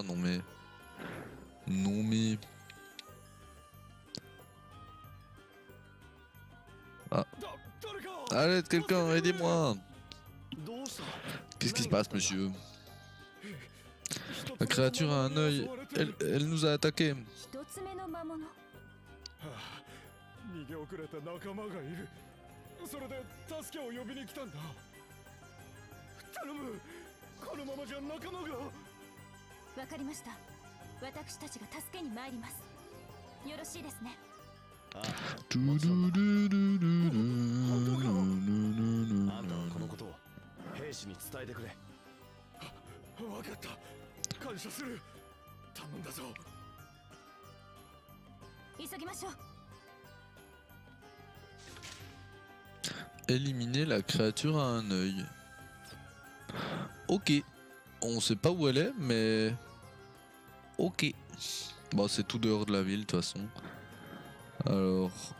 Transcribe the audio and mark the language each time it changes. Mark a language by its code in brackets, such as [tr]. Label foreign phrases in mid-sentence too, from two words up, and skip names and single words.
[fr] Non mais... Non mais... Ah. Allez, quelqu'un, aidez-moi. Qu'est-ce qui se passe, monsieur? La créature a un œil. Elle nous a attaqués. [ja] 一つ目の魔物。逃げ遅れた仲間がいる。それで助けを呼びに来たんだ。頼む、このままじゃ仲間が。わかりました。私たちが助けに参ります。よろしいですね。あんたはこのことを兵士に伝えてくれ。わかった。感謝する。頼んだぞ。急ぎましょう。 [fr] Éliminer la créature à un œil. Ok. On sait pas où elle est, mais... Ok. Bon, c'est tout dehors de la ville, de toute façon. Alors...